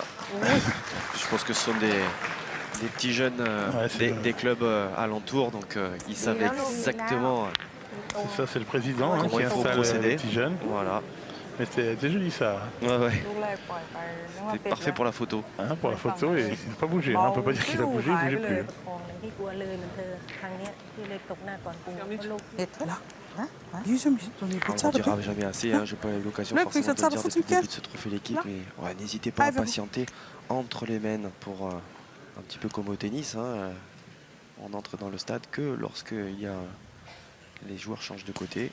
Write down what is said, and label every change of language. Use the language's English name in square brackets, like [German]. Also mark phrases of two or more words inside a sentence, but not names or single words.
[French] Je pense que ce sont des petits jeunes des clubs alentours, donc ils savent exactement c'est ça, c'est le président comment qui il faut installe procéder. les petits jeunes. Voilà. Mais c'était joli ça. Ouais. C'était parfait pour la photo. Hein, pour la photo, et il n'a pas bougé. Hein. On ne peut pas dire qu'il a bougé, il ne bougeait plus. [Thai] ที่กลัวเลยเหมือนเธอครั้งเนี้ยที่เลยตกหน้าก่อนปูเพราะลูก [French] Là. Ils ont mis dans les On ne dira jamais assez, hein, je n'ai pas eu l'occasion Le forcément de prix, ça, le dire faut depuis le que tu début de ce trophée l'équipe, mais ouais, n'hésitez pas à patienter entre les mènes pour un petit peu comme au tennis. Hein, on entre dans le stade que lorsque les joueurs changent de côté.